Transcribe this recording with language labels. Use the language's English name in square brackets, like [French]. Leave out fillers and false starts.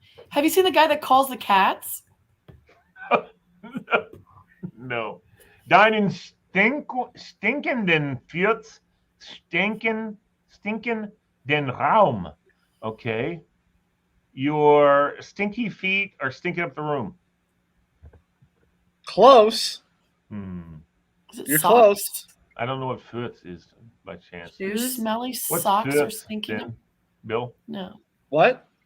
[English] Have you seen the guy that calls the cats? No. [German] Deinen stinkenden Fürz stinken den Raum. [English] Okay. Your stinky feet are stinking up the room. Close. You're close. I don't know what Fürz is by chance. Your smelly What's socks Fürz, are stinking then? up. Bill? No. What?